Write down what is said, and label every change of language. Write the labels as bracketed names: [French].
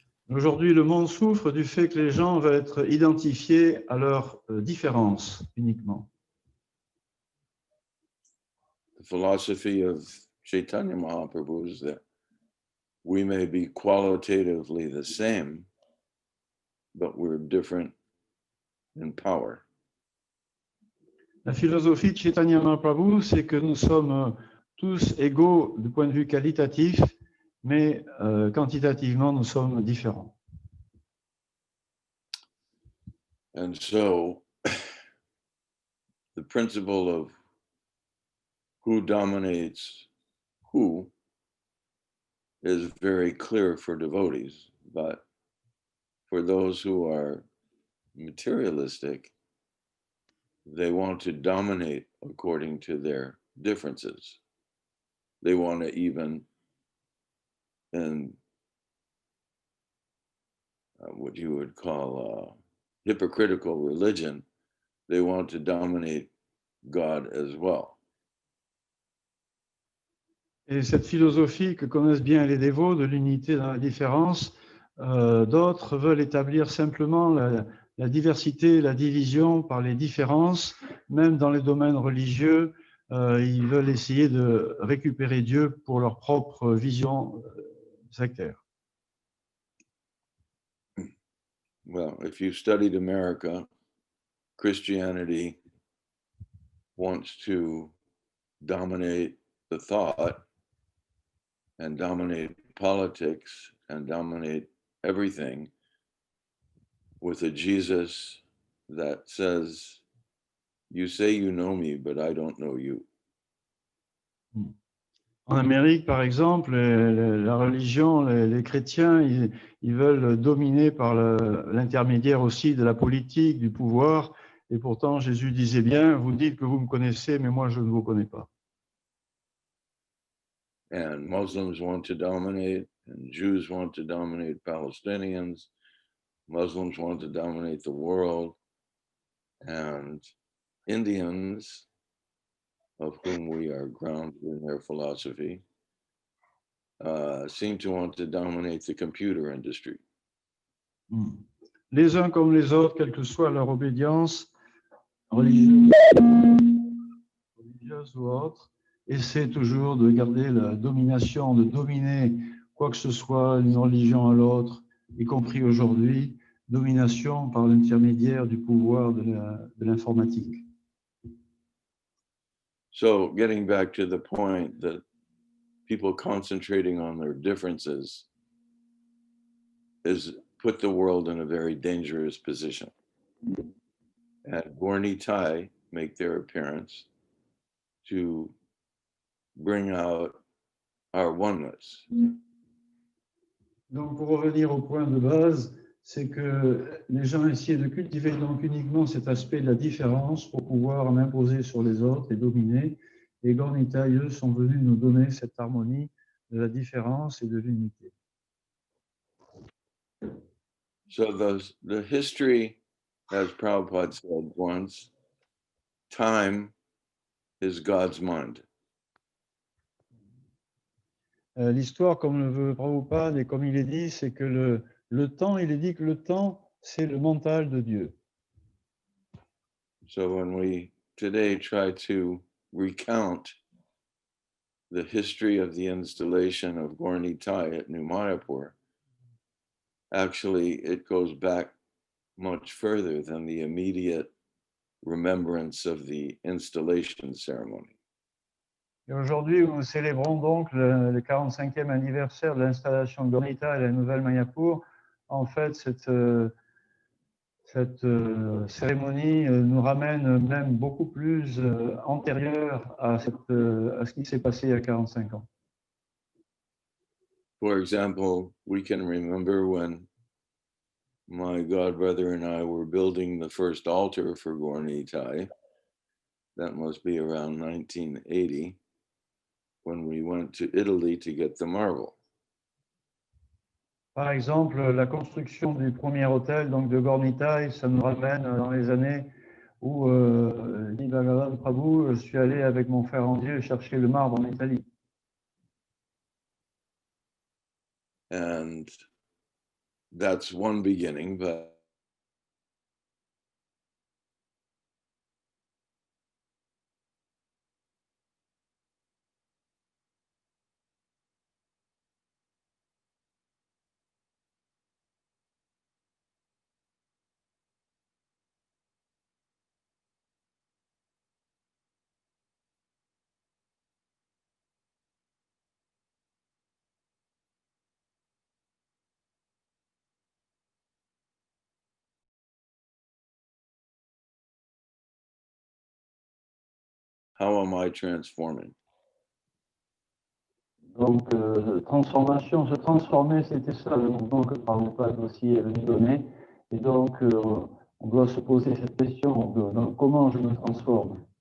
[French] Aujourd'hui, le monde souffre du fait que les gens veulent être identifiés à leurs différences uniquement. [English] The philosophy of Chaitanya Mahaprabhu is that we may be qualitatively the same, but we're different in power. [French] La philosophie de Chaitanya Mahaprabhu, c'est que nous sommes tous égaux du point de vue qualitatif, mais quantitativement, nous sommes différents. [English] And so the principle of who dominates who is very clear for devotees, but for those who are materialistic, they want to dominate according to their differences. They want to even, in what you would call hypocritical religion, they want to dominate God as well. [French] Et cette philosophie que connaissent bien les dévots de l'unité dans la différence, d'autres veulent établir simplement la diversité, la division par les différences, même dans les domaines religieux, ils veulent essayer de récupérer Dieu pour leur propre vision sectaire. [English] Well, if you studied America, Christianity wants to dominate the thought and dominate politics and dominate everything with a Jesus that says, you say you know me, but I don't know you. [French] En Amérique, par exemple, la religion, les chrétiens, ils veulent dominer par l'intermédiaire aussi de la politique, du pouvoir. Et pourtant, Jésus disait bien, vous dites que vous me connaissez, mais moi, je ne vous connais pas. [English] And Muslims want to dominate, and Jews want to dominate Palestinians. Muslims want to dominate the world, and Indians, of whom we are grounded in their philosophy, seem to want to dominate the computer industry. [French] Les uns comme les autres, quelle que soit leur obédience, religieuse ou autre, essaient toujours de garder la domination, de dominer quoi que ce soit d'une religion à l'autre, y compris aujourd'hui, domination par l'intermédiaire du pouvoir de l'informatique. [English] So getting back to the point that people concentrating on their differences is put the world in a very dangerous position. And Gaura-Nitai make their appearance to bring out our oneness. [French] Donc, pour revenir au point de base, c'est que les gens essaient de cultiver donc uniquement cet aspect de la différence pour pouvoir en imposer sur les autres et dominer. Et Gaura-Nitai, eux, sont venus nous donner cette harmonie de la différence et de l'unité. [English] So the history, as Prabhupada said once, time is God's mind. [French] L'histoire, comme le veut Prabhupada et comme il est dit, c'est que le temps, il est dit que le temps, c'est le mental de Dieu. [English] So when we today try to recount the history of the installation of Gaura-Nitai at New Mayapur, actually it goes back much further than the immediate remembrance of the installation ceremony. [French] Et aujourd'hui, nous célébrons donc le 45e anniversaire de l'installation de Gaura-Nitai à la nouvelle Mayapur. En fait, cette cérémonie nous ramène même beaucoup plus antérieure à ce qui s'est passé il y a 45 ans. [English] For example, we can remember when my godbrother and I were building the first altar for Gaura-Nitai. That must be around 1980, when we went to Italy to get the marble. [French] Par exemple, la construction du premier hôtel donc de Gaura-Nitai, ça nous ramène dans les années où, dit Bhagavan Prabhu, je suis allé avec mon frère en Dieu chercher le marbre en Italie. [English] And that's one beginning, but how am I transforming? [French] Donc, transformation, se transformer, c'était ça le mouvement que Prabhupada aussi est venu donner. Et donc, on doit se poser cette question de comment je me transforme.